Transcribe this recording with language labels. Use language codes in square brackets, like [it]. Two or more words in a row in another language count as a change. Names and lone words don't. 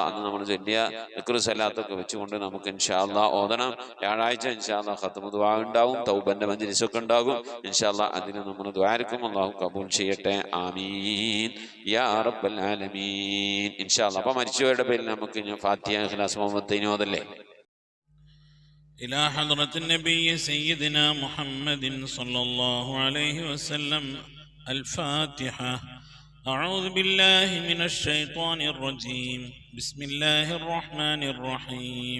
[ml] അന്ന് നമ്മൾ ചൊല്ലിയ ദിക്ർ സ്വലാത്തൊക്കെ വെച്ചുകൊണ്ട് നമുക്ക് [ar] إن شاء الله [ml] ഓതണം. വ്യാഴാഴ്ച [ar] إن شاء الله [ml] ഖത്മു ദുആ ഉണ്ടാവും, തൗബന്റെ മജ്ലിസൊക്കെ ഉണ്ടാകും [ar] إن شاء الله. [ml] അതിന് നമ്മൾ ദുആർക്കും അല്ലാഹു കബൂൽ ചെയ്യട്ടെ. [ar] آمين يا رب العالمين إن شاء الله. [ml] അപ്പോൾ മരിച്ചവരുടെ പേരിൽ നമുക്ക് ഫാത്തിഹ, ഇഖ്ലാസ്, മുഅവ്വദത്തുൻ ഓതല്ലേ. [ar] إلى حضرة النبي سيدنا محمد صلى الله عليه وسلم الفاتحة. أعوذ بالله من الشيطان الرجيم. بسم الله الرحمن الرحيم.